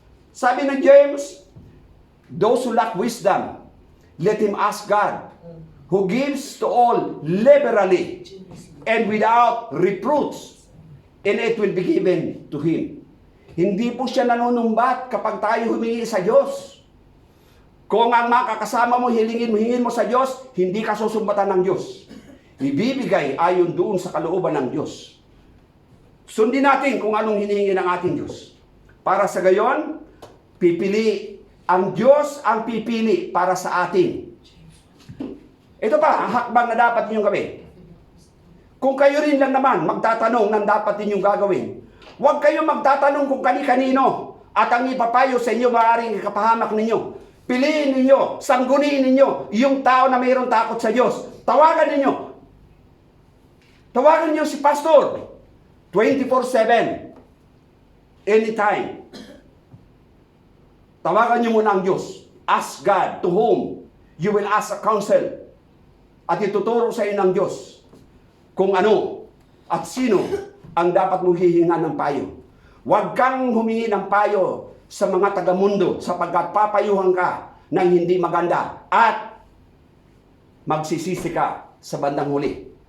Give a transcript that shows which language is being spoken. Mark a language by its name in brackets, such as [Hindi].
[Filipino] Sabi ng [English] James, those who lack wisdom, let him ask God, who gives to all liberally and without reproach, and it will be given to him. [Filipino] Hindi po siya nanunumbat kapag tayo humingi sa Diyos. Kung ang makakasama mo, hingin mo sa Diyos, hindi ka susumbatan ng Diyos. Ibibigay ayon doon sa kalooban ng Diyos. Sundin natin kung anong hinihingi ng ating Diyos. Para sa gayon, pipili ang Diyos ang pipili para sa atin. Ito pa, ang hakbang na dapat ninyong gawin. Kung kayo rin lang naman magtatanong ng dapat ninyong gagawin, huwag kayong magtatanong kung kani-kanino at ang ipapayo sa inyo maaaring ikapahamak ninyo. Piliin ninyo, sangguniin ninyo yung tao na mayroong takot sa Diyos. Tawagan ninyo. Tawagan niyo si pastor 24/7 anytime. Tawagan niyo muna ang Diyos. [English] Ask God to whom you will ask a counsel. [Filipino] At ituturo sa iyo ng Diyos kung ano at sino ang dapat mong hihingan ng payo. Huwag kang humingi ng payo sa mga taga-mundo sapagkat papayuhan ka ng hindi maganda at magsisisi ka sa bandang huli.